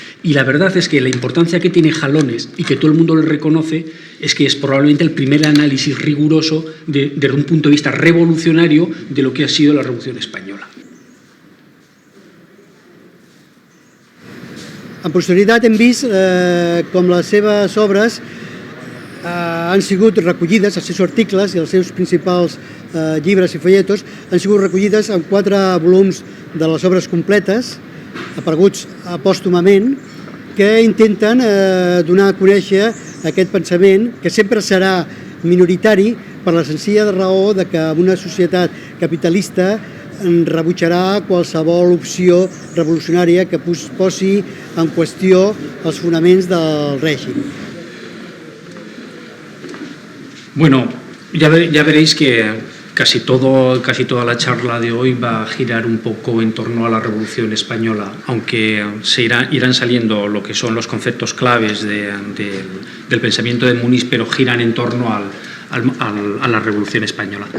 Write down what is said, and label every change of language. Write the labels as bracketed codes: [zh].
[es] Y la verdad es que la importancia que tiene Jalones, y que todo el mundo le reconoce, es que es probablemente el primer análisis riguroso desde un punto de vista revolucionario de lo que ha sido la Revolución Española. [ca] En posterioritat hem vist com les seves obres han sigut recollides, els seus articles i els seus principals llibres i folletos han sigut recollides en 4 volums de les obres completes, apareguts pòstumament, que intenten donar a conèixer aquest pensament, que sempre serà minoritari per la senzilla raó de que en una societat capitalista rebutjarà qualsevol opció revolucionària que posi en qüestió els fonaments del règim. [es] Bueno, ya veréis que casi toda la charla de hoy va a girar un poco en torno a la Revolución Española, aunque irán saliendo lo que son los conceptos claves del pensamiento de Muniz, pero giran en torno a la Revolución Española.